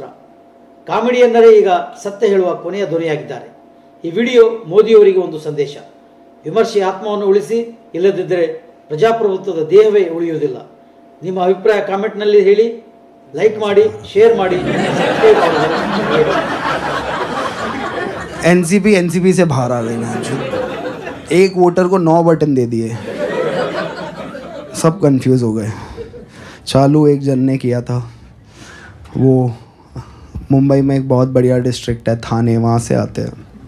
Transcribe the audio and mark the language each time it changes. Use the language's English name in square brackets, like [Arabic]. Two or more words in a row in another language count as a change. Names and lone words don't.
[Kannada] ಕಾಮಿಡಿಯನ್ನರೇ ಈಗ ಸತ್ಯ ಹೇಳುವ ಕೊನೆಯ ಧ್ವನಿಯಾಗಿದ್ದಾರೆ. ಈ ವಿಡಿಯೋ ಮೋದಿಯವರಿಗೆ ಒಂದು ಸಂದೇಶ. ವಿಮರ್ಶೆ ಆತ್ಮವನ್ನು ಉಳಿಸಿ, ಇಲ್ಲದಿದ್ದರೆ ಪ್ರಜಾಪ್ರಭುತ್ವದ ದೇಹವೇ ಉಳಿಯುವುದಿಲ್ಲ. ನಿಮ್ಮ ಅಭಿಪ್ರಾಯ ಕಾಮೆಂಟ್ನಲ್ಲಿ ಹೇಳಿ, ಲೈಕ್ ಮಾಡಿ, ಶೇರ್ ಮಾಡಿ, ಸಬ್ಸ್ಕ್ರೈಬ್ ಮಾಡಿ. [Hindi] एनसीपी से बाहर आ गई ना. एक वोटर को 9 बटन दे दिए, सब कंफ्यूज हो गए. चालू एक जन ने किया था. वो मुंबई में एक बहुत बढ़िया डिस्ट्रिक्ट है थाने, वहाँ से आते हैं.